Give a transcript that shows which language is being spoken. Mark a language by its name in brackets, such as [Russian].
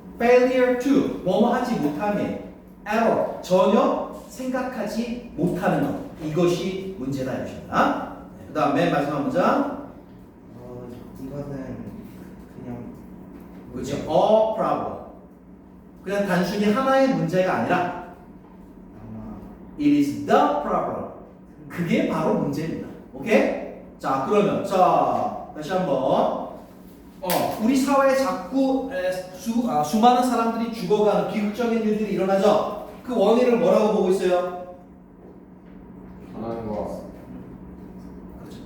[English] failure to [Korean] 뭐뭐 하지 못함에 error 전혀 생각하지 못하는 것 이것이 문제다 이것입니다. 그 다음 맨 마지막 문장 이것은 그냥 그렇죠. [English] a problem [Korean] 그냥 단순히 하나의 문제가 아니라 아마 [English] it is the problem [Korean] 그게 바로 문제입니다. 오케이? 자 그러면 자 다시 한번 우리 사회에 자꾸 수많은 사람들이 죽어가는 비극적인 일들이 일어나죠. 그 원인을 뭐라고 보고 있어요? 하나인 거. 그렇죠.